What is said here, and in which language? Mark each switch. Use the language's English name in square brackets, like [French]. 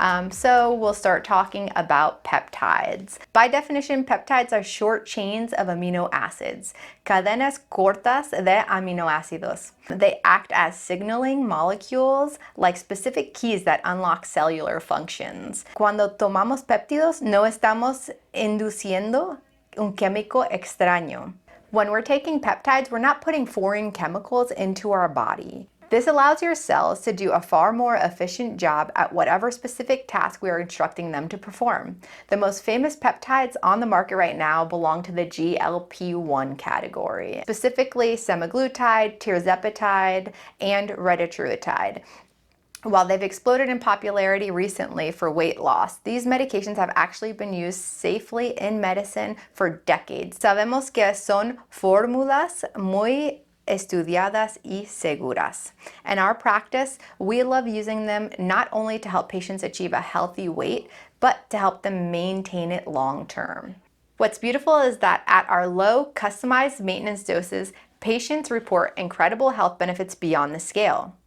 [English] So we'll start talking about peptides. By definition, peptides are short chains of amino acids, [Spanish] cadenas cortas de aminoácidos. [English] They act as signaling molecules like specific keys that unlock cellular functions. [Spanish] Cuando tomamos péptidos, no estamos induciendo un químico extraño. [English] When we're taking peptides, we're not putting foreign chemicals into our body. This allows your cells to do a far more efficient job at whatever specific task we are instructing them to perform. The most famous peptides on the market right now belong to the GLP-1 category, specifically semaglutide, tirzepatide, and retatrutide. While they've exploded in popularity recently for weight loss, these medications have actually been used safely in medicine for decades. [Spanish] Sabemos que son fórmulas muy estudiadas y seguras. [English] In our practice, we love using them not only to help patients achieve a healthy weight, but to help them maintain it long term. What's beautiful is that at our low, customized maintenance doses, patients report incredible health benefits beyond the scale.